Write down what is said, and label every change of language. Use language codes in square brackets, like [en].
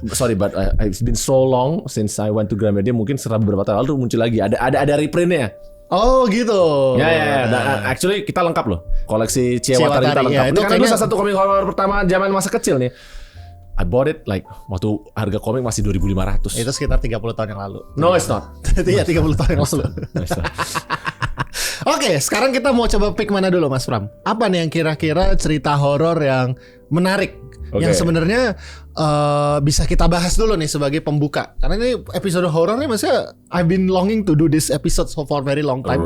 [en] Sorry, but it's been so long since I went to Gramedia. [id] Mungkin beberapa tahun lalu muncul lagi. Ada reprintnya. Oh gitu. Ya. Dan actually kita lengkap loh. Koleksi Chie Watari kita lengkap. Itu kan salah satu komik horor pertama zaman masa kecil nih. [en] I bought it like [id] waktu harga komik masih 2.500. Itu sekitar 30 tahun yang lalu. [en] No, it's not. [id] Iya 30 tahun yang lalu. Oke, sekarang kita mau coba pick mana dulu Mas Pram? Apa nih yang kira-kira cerita horor yang menarik? Yang sebenarnya bisa kita bahas dulu nih sebagai pembuka. Karena ini episode horor nih maksudnya [en] I've been longing to do this episode for very long time.